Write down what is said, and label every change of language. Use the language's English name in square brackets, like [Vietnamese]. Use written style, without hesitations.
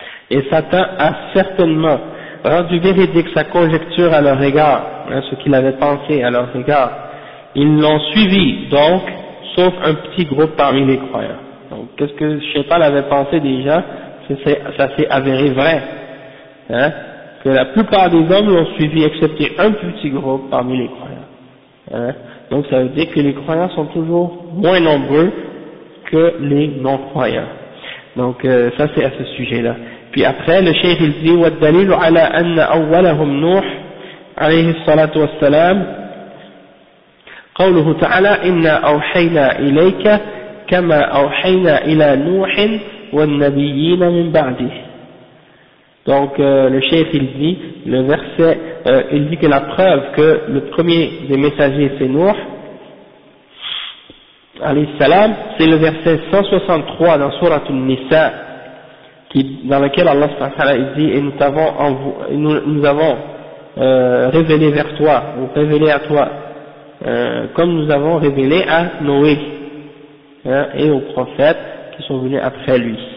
[French] et Satan a certainement rendu véridique sa conjecture à leur égard hein, ce qu'il avait pensé à leur égard ils l'ont suivi donc sauf un petit groupe parmi les croyants donc qu'est-ce que Shaitan avait pensé déjà ça s'est avéré vrai hein, que la plupart des hommes l'ont suivi excepté un petit groupe parmi les croyants hein. Donc ça veut dire que les croyants sont toujours moins nombreux que les non-croyants. Donc ça c'est à ce sujet-là. Puis après le cheikh il dit [Arabic] وَالدَّلِيلُ عَلَىٰ أَنَّ أَوَّلَهُمْ نُوحٌ عَلَيْهِ الصَّلَاةُ وَالسَّلَامُ قَوْلُهُ تَعَالَى إِنَّا أَوْحَيْنَا إِلَيْكَ كَمَا أَوْحَيْنَا إِلَىٰ نُوحٍ وَالنَّبِيِّينَ مِنْ بَعْدِهِ. [French] Donc le cheikh il dit le verset il dit que la preuve que le premier des messagers c'est Nuh alayhi salam c'est le verset 163 dans sourate An-Nisa qui dans lequel Allah subhanahu wa ta'ala il dit et nous avons révélé vers toi ou révélé à toi comme nous avons révélé à Noé hein, et aux prophètes qui sont venus après lui.